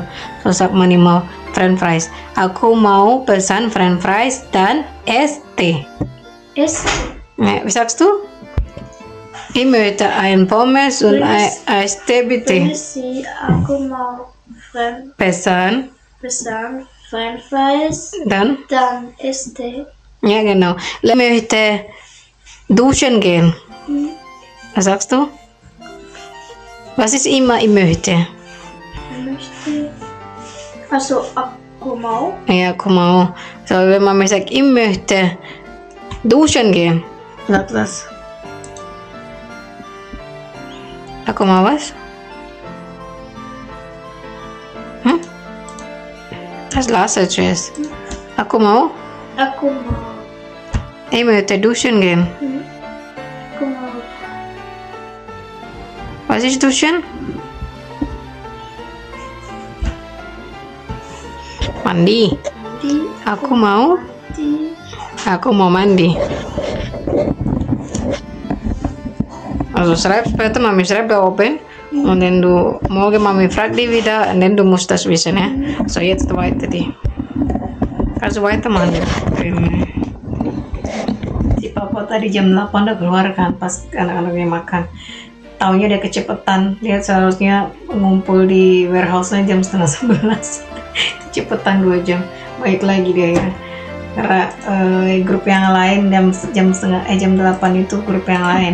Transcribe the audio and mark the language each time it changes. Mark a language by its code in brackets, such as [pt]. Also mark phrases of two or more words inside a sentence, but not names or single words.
[de] So sagt man immer [en] French fries. [id] Aku mau pesan [en] French fries [id] dan es teh. [de] Ja, wie sagst du? Ich möchte ein Pommes und Eistee bitte. [id] Aku mau Pesan. [en] French fries. [de] Dann Eistee. Ja, genau. Ich möchte duschen gehen. Was sagst du? Was ist immer ich möchte? [id] Also aku mau. Ja, aku mau. [de] So, wenn man mir sagt, ich möchte duschen gehen. Sag das. [id] Aku mau was? [de] Das lasse ich jetzt. [id] Aku mau. [de] Ich möchte duschen gehen. [id] Aku mau. [de] Was ist duschen? [id] Mandi. Aku mau. Aku mau mandi. [de] Also schreib später, Mami schreibt da oben und dann du morgen Mami fragt die wieder und dann du musst das wissen, ja? So jetzt weiter die. Also weitermachen ya. [id] Si Papa tadi jam 8 udah keluar kan pas anak-anaknya makan. Taunya dia kecepetan, dia seharusnya ngumpul di warehouse-nya jam 10:30. Kecepetan 2 jam, baik lagi dia akhirnya. Karena grup yang lain jam 8 itu grup yang lain.